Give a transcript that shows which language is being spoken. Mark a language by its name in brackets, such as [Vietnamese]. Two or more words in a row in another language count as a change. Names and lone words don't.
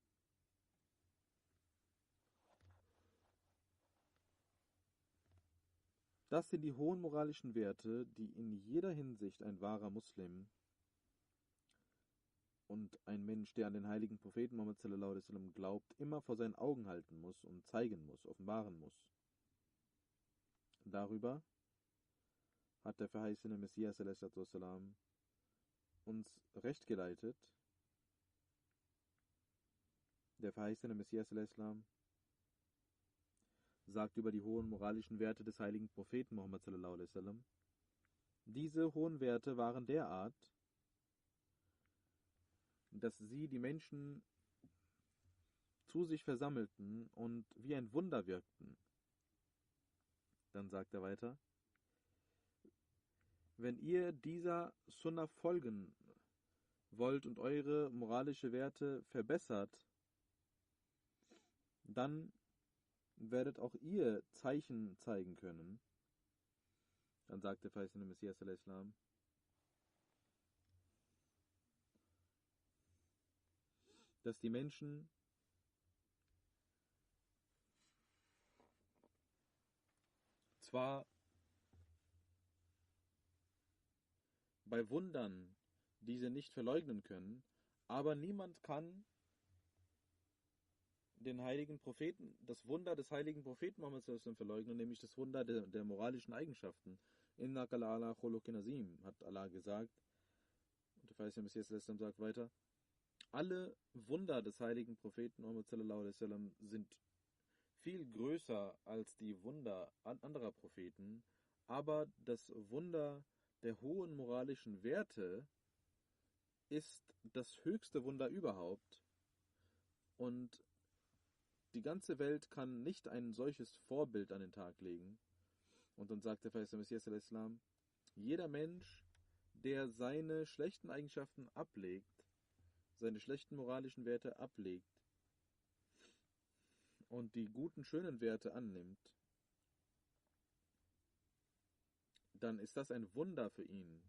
[German] Das sind die hohen moralischen Werte, die in jeder Hinsicht ein wahrer Muslim und ein Mensch, der an den heiligen Propheten Muhammad [Arabic] صلى الله عليه وسلم [German] glaubt, immer vor seinen Augen halten muss und zeigen muss, offenbaren muss. Darüber hat der verheißene Messias [Arabic] صلى الله عليه وسلم [German] uns recht geleitet. Der verheißene Messias [Arabic] صلى الله عليه وسلم [German] sagt über die hohen moralischen Werte des heiligen Propheten Muhammad [Arabic] صلى الله عليه وسلم: [German] Diese hohen Werte waren derart, dass sie die Menschen zu sich versammelten und wie ein Wunder wirkten. Dann sagt er weiter: Wenn ihr dieser Sunnah folgen wollt und eure moralische Werte verbessert, dann werdet auch ihr Zeichen zeigen können. Dann sagt der verheißene Messias [Arabic] صلى الله عليه وسلم: [German] Dass die Menschen zwar bei Wundern diese nicht verleugnen können, aber niemand kann den heiligen Propheten, das Wunder des heiligen Propheten Muhammad [Arabic] صلى الله عليه وسلم [German] verleugnen, nämlich das Wunder der moralischen Eigenschaften. [Arabic] إنك لعلى خلق عظيم, [German] hat Allah gesagt. Und der verheißene Messias [Arabic] صلى الله عليه وسلم [German] sagt weiter: Alle Wunder des heiligen Propheten Muhammad [Arabic] صلى الله عليه وسلم [German] sind viel größer als die Wunder anderer Propheten, aber das Wunder der hohen moralischen Werte ist das höchste Wunder überhaupt, und die ganze Welt kann nicht ein solches Vorbild an den Tag legen. Und dann sagt der verheißene Messias [Arabic] صلى الله عليه وسلم: [German] Jeder Mensch, der seine schlechten Eigenschaften ablegt, seine schlechten moralischen Werte ablegt und die guten, schönen Werte annimmt, dann ist das ein Wunder für ihn.